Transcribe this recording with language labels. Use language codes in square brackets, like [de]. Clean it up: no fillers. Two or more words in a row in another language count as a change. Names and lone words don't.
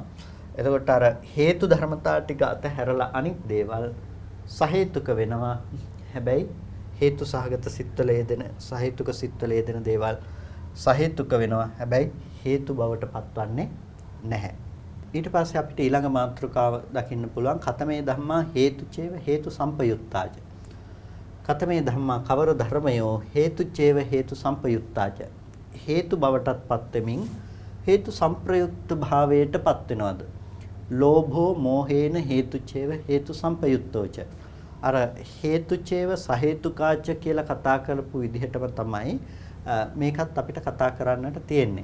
[si] එතකොට අර හේතු ධර්මතා ටික අතහැරලා අනිත් දේවල් සහේතුක වෙනවා. හැබැයි හේතු සහගත සිත්වල යෙදෙන සහේතුක සිත්වල යෙදෙන දේවල් සහේතුක වෙනවා. හැබැයි හේතු බවට පත්වන්නේ නැහැ. ඊට පස්සේ අපිට ඊළඟ මාතෘකාව දකින්න පුළුවන් [pi] කතමේ ධම්මා හේතුචේව හේතු සම්පයුත්තාච. කතමේ ධම්මා [si] කවර ධර්මයෝ [pi] හේතුචේව හේතු සම්පයුත්තාච. [si] හේතු බවටත් පත් වෙමින් හේතු සංප්‍රයුක්ත භාවයට පත් වෙනවද? [pi] ලෝභෝ මෝහේන හේතුචේව හේතු සංපයුක්තෝච. [si] අර [pi] හේතුචේව සහේතුකාච [si] කියලා කතා කරපු විදිහටම තමයි මේකත් අපිට කතා කරන්නට තියෙන්නේ.